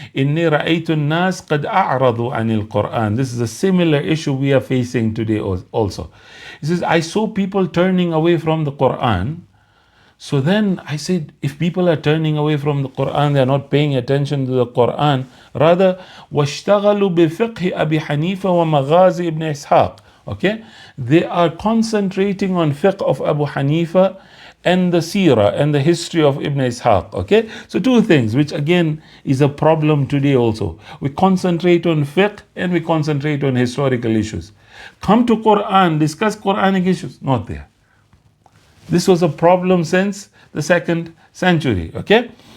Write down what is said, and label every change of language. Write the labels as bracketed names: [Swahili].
[Arabic] إِنِّي رَأَيْتُ النَّاسِ قَدْ أَعْرَضُوا عَنِ الْقُرْآنِ. [English] This is a similar issue we are facing today also. He says, I saw people turning away from the Quran. So then I said, if people are turning away from the Quran, they are not paying attention to the Quran. Rather, [Arabic] وَاشْتَغَلُوا بِفِقْهِ أَبِي حَنِيفَ وَمَغَازِ ibn Ishaq. [English] Okay? They are concentrating on fiqh of Abu Hanifa and the seerah and the history of Ibn Ishaq. Okay? So two things, which again is a problem today also. We concentrate on fiqh and we concentrate on historical issues. Come to Quran, discuss Quranic issues, not there. This was a problem since the 2nd century. Okay?